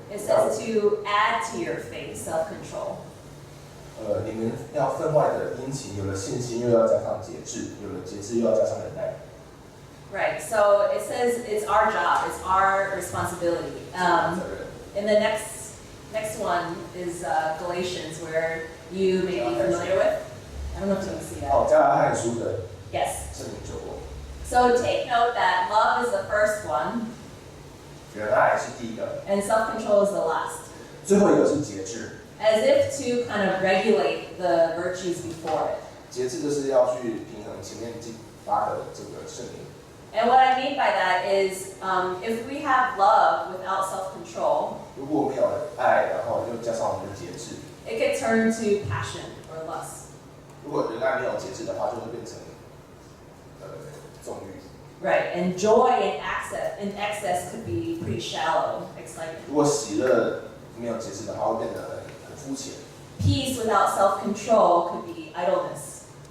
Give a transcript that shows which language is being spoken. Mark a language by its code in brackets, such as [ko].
[en] it says to add to your faith self-control. [zh] 你们要分外的殷勤，有了信心，又要加上节制，有了节制，又要加上忍耐。 [en] Right, so it says it's our job, it's our responsibility. And the next one is Galatians, where you may be familiar with. I don't know if you can see that. [zh] 加拉太书的 [en] Yes. [zh] 圣灵酒果， [en] So take note that love is the first one, [zh] 忍耐是第一个， [en] and self-control is the last. [zh] 最后一个是节制。 [en] As if to kind of regulate the virtues before it. [zh] 节制就是要去平衡前面8个这个圣灵。 [en] And what I mean by that is, if we have love without self-control, [zh] 如果我们有爱，然后又加上我们的节制， [en] it could turn to passion or lust. [zh] 如果忍耐没有节制的话，就会变成纵欲。 [en] Right, and joy in excess could be pretty shallow, excitement. [zh] 如果喜乐没有节制的话，会变得很肤浅。 [en] Peace without self-control could be idleness.